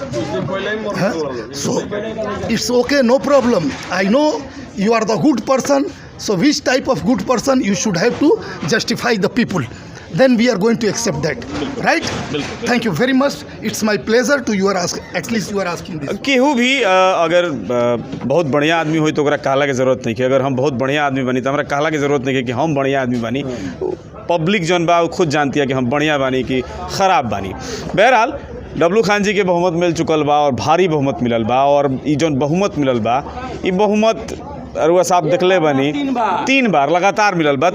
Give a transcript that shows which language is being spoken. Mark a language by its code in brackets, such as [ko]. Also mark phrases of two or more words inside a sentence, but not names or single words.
[en] So it's okay, no problem. I know you are the good person. So which type of good person you should have to justify the people. Then we are going to accept that, right? Thank you very much. It's my pleasure to at least you are asking this. [bho] केहू भी अगर बहुत बढ़िया आदमी होई तो ओकरा कहला के जरूरत नहीं है। अगर हम बहुत बढ़िया आदमी बनी तो हमरा कहला के जरूरत नहीं है कि हम बढ़िया आदमी बनी। पब्लिक जौन बा खुद जानती है कि हम बढ़िया बानी कि खराब बानी। बहरहाल डब्लू खान जी के बहुमत मिल चुकल बा और भारी बहुमत मिलल बा और ई जौन बहुमत मिलल बा ई बहुमत अरुआ साहब देखले बनी 3 बार लगातार मिलल बा।